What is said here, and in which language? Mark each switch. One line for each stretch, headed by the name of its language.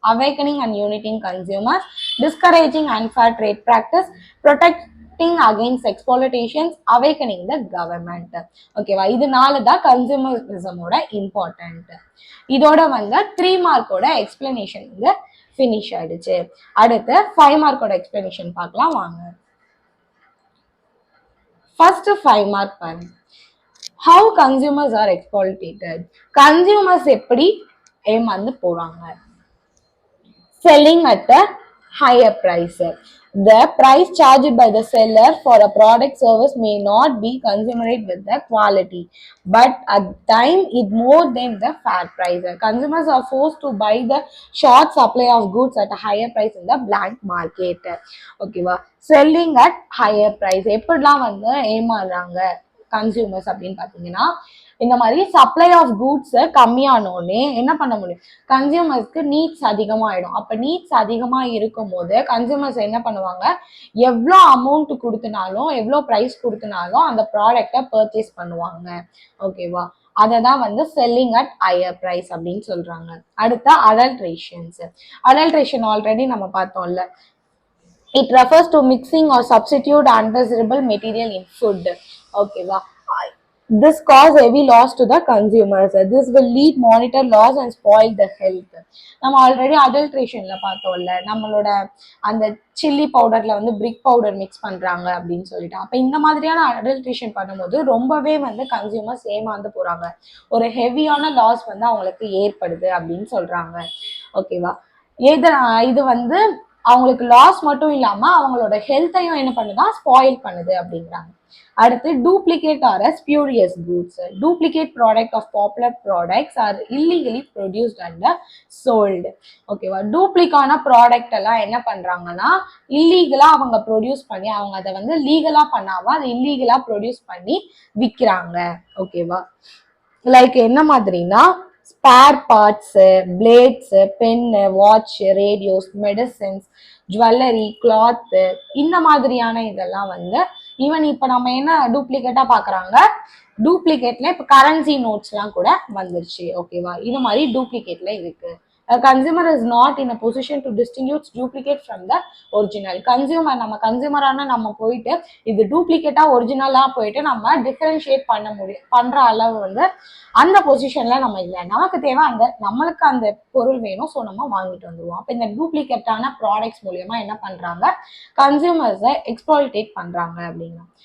English: Awakening and uniting consumers, discouraging unfair trade practice, protecting against exploitations, awakening the government. ஓகேவா?
Tamil: இது 4 தான் கன்சூமரிசமோட important. இதோட வந்து 3 மார்க்கோட எக்ஸ்பிளனேஷன் வந்து ஃபினிஷ் ஆயிடுச்சு. அடுத்து 5 மார்க்கோட எக்ஸ்பிளனேஷன் பார்க்கலாம் வாங்க. ஃபர்ஸ்ட் 5 மார்க் பாருங்க.
English: How consumers are exploited.
Tamil: Consumers எப்படி ஏமாந்து போறாங்க.
English: Selling at a higher price. The price charged by the seller for a product service may not be commensurate with the quality, but at the time it more than the fair price. Consumers are forced to buy the short supply of goods at a higher price in the black market.
Tamil: ஓகேவா? Selling at higher price எப்படிலாம் வந்து ஏமாறுறாங்க consumers அப்படின்னு பாத்தீங்கன்னா, இந்த மாதிரி supply of goods கம்மியானோடனே என்ன பண்ண முடியும், கன்சியூமர்ஸ்க்கு நீட்ஸ் அதிகமாயிடும். அப்ப நீட்ஸ் அதிகமா இருக்கும் போது கன்சியூமர்ஸ் என்ன பண்ணுவாங்க, எவ்வளோ அமௌண்ட் கொடுத்தனாலும் எவ்வளோ ப்ரைஸ் கொடுத்தனாலும் அந்த ப்ராடக்டை பர்ச்சேஸ் பண்ணுவாங்க. ஓகேவா? அதை தான் வந்து செல்லிங் அட் ஹையர் ப்ரைஸ் அப்படின்னு சொல்றாங்க. அடுத்த அடல்ட்ரேஷன்ஸ். அடல்ட்ரேஷன் ஆல்ரெடி நம்ம பார்த்தோம்ல,
English: it refers to mixing or substitute undesirable material in food. ஓகேவா? This cause heavy loss to the consumers. This will lead monitor loss and spoil the health.
Tamil: நம்ம already அடல்ட்ரேஷன்ல பார்த்தோம்ல, நம்மளோட அந்த சில்லி பவுடர்ல வந்து பிரிக் powder mix பண்றாங்க அப்படின்னு சொல்லிட்டு. அப்ப இந்த மாதிரியான அடல்ட்ரேஷன் பண்ணும்போது ரொம்பவே வந்து கன்சியூமர்ஸ் ஏமாந்து போறாங்க. ஒரு ஹெவியான லாஸ் வந்து அவங்களுக்கு ஏற்படுது அப்படின்னு சொல்றாங்க. ஓகேவா? இது வந்து அவங்களுக்கு லாஸ் மட்டும் இல்லாம அவங்களோட ஹெல்த்தையும் என்ன பண்ணுதான், ஸ்பாயில் பண்ணுது அப்படிங்கிறாங்க.
English: அடுத்து duplicate or spurious goods. Duplicate product of popular products are illegally produced and sold. ஓகேவா?
Tamil: டூப்ளிகான ப்ராடக்ட் எல்லாம் என்ன பண்றாங்கன்னா இல்லீகலா அவங்க ப்ரொடியூஸ் பண்ணி அவங்க அதை வந்து லீகலா பண்ணாம அதை இல்லீகலா ப்ரொடியூஸ் பண்ணி விற்கிறாங்க. ஓகேவா? லைக் என்ன மாதிரினா spare parts, plates, pen, watch, radios, medicines, jewellery, cloth, இந்த மாதிரியான இதெல்லாம் வந்து ஈவன் இப்ப நம்ம என்ன டூப்ளிகேட்டா பாக்குறாங்க, டூப்ளிகேட்ல இப்ப கரன்சி நோட்ஸ் எல்லாம் கூட வந்துருச்சு. ஓகேவா? இது மாதிரி டூப்ளிகேட்ல இருக்கு.
English: A consumer is not in a position to distinguish duplicate from the original.
Tamil: Consumer நம்ம கன்சியூமரான நம்ம போயிட்டு இது டூப்ளிகேட்டா ஒரிஜினலா போயிட்டு நம்ம டிஃபரன்ஷியேட் பண்ற அளவு வந்து அந்த பொசிஷன்ல நம்ம இல்லை. நமக்கு தேவை அந்த நம்மளுக்கு அந்த பொருள் வேணும், ஸோ நம்ம வாங்கிட்டு வந்துருவோம். அப்போ இந்த டூப்ளிகேட்டான ப்ராடக்ட்ஸ் மூலியமா என்ன பண்றாங்க, கன்சியூமர்ஸை எக்ஸ்ப்ளாய்டேட் பண்றாங்க அப்படின்னா.